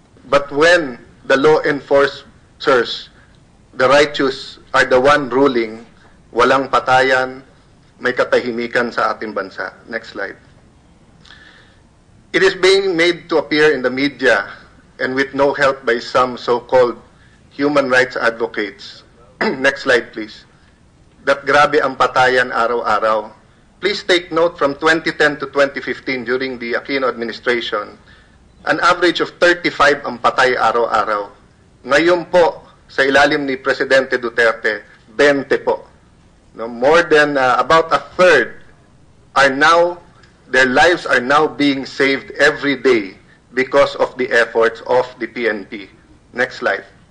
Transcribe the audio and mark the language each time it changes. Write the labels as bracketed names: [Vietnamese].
[English] But when the law enforcers, the righteous, are the one ruling, [Filipino] walang patayan, may katahimikan sa ating bansa. [English] Next slide. It is being made to appear in the media and with no help by some so-called human rights advocates. Next slide, please. [Filipino] That grabe ang patayan araw-araw. [English] Please take note from 2010 to 2015 during the Aquino administration, an average of 35 [Filipino] ang patay araw-araw. Ngayon po, sa ilalim ni Presidente Duterte, 20 po. [English] No, more than about a third are now, their lives are now being saved every day because of the efforts of the PNP. Next slide.